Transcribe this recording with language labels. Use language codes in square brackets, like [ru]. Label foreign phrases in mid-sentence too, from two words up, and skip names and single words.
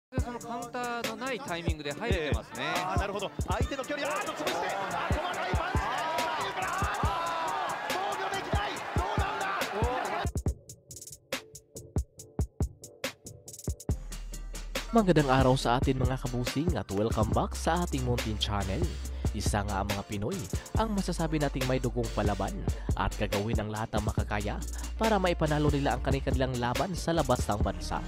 [ja] そのカウンターのないタイミングで入れてますね。なるほど。相手の距離、潰して、細かいパンチで、防御できない。どうなんだ。 [tl] Magandang araw sa atin mga kabusing at welcome back sa ating Mountain Channel. Isa nga ang mga Pinoy ang masasabi nating may dugong palaban at gagawin ang lahat ng makakaya para maipanalo nila ang kanilang laban sa labas ng bansa.